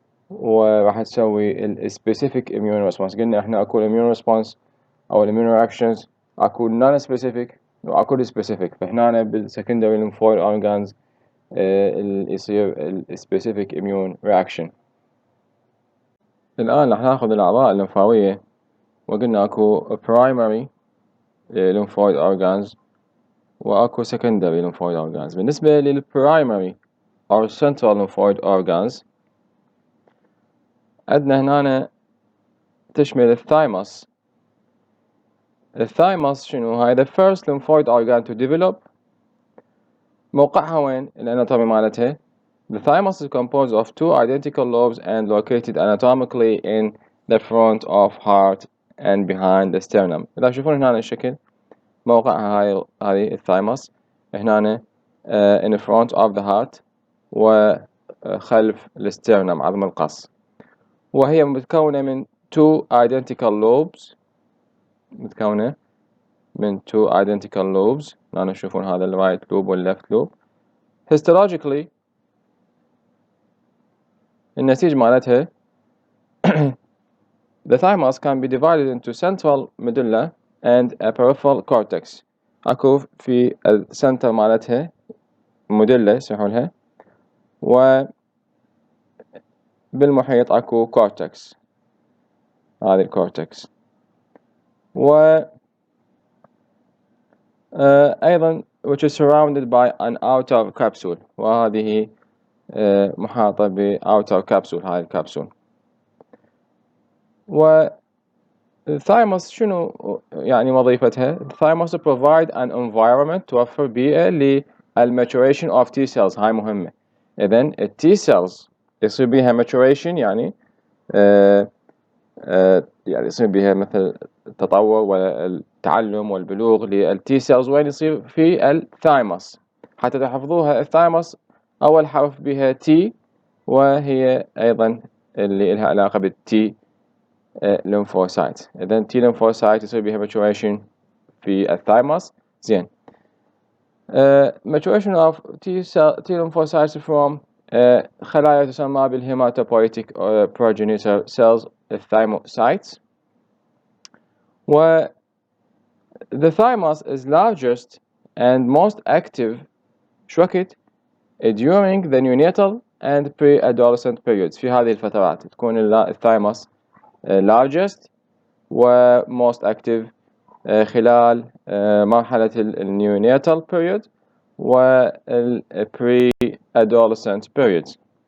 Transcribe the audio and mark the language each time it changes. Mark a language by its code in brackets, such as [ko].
[ar] وراح تسوي specific immune response. قلنا احنا اكو immune response او immune reactions، اكو non specific واكو specific. فهنا بالsecondary lymphoid organs يصير specific immune reaction. الآن راح ناخذ الأعضاء اللمفاوية، وقلنا اكو primary lymphoid organs واكو secondary lymphoid organs. بالنسبة للprimary or central lymphoid organs عندنا هنا تشمل الثايموس. الثايموس شنو هاي؟ [en] the first lymphoid organ to develop. [ar] موقعها وين؟ الاناتومي مالتها. [en] The thymus is composed of two identical lobes and located anatomically in the front of heart and behind the sternum. [ar] إذا تشوفون هنا الشكل موقعها هذه الثايموس هنا [en] in front of the heart [ar] وخلف السترنم عظم القص، وهي متكونة من two identical lobes. متكونة من two identical lobes. هنا تشوفون هذا ال right lobe وال left lobe. [en] Histologically [ar] النسيج مالتها [en] the thymus can be divided into central medulla and a peripheral cortex. [ar] اكو في السنتر مالتها موديلا يسمحولها، وبالمحيط اكو cortex، هذه الكورتكس. [en] و أيضا which is surrounded by an outer capsule، [ar] وهذه محاطة ب [en] outer capsule، هاي الكبسول. [ar] والثايموس شنو يعني وظيفتها؟ الثايموس [en] provide an environment، [ar] توفر بيئة لل [en] maturation of T cells. [ar] هاي مهمة. إذن ال T cells يصير بيها maturation، يعني يعني يصير بها مثل التطور والتعلم والبلوغ للتي سيلز. وين يصير؟ في الثايموس. حتى تحفظوها الثايموس أول حرف بها تي، وهي أيضا اللي لها علاقة بالتي lymphocyte. إذن تي lymphocyte يصير بها maturation في الثايموس. [en] زين. maturation of T lymphocytes from [ar] خلايا تسمى بالهيماتوبويتيك progenitor cells الثايموسايتس. [en] و the thymus is largest and most active [ar] شوكت [en] during the neonatal and pre-adolescent periods. [ar] في هذه الفترات تكون الثايموس largest و most active خلال مرحلة النيوناتال period وال pre-adolescent periods.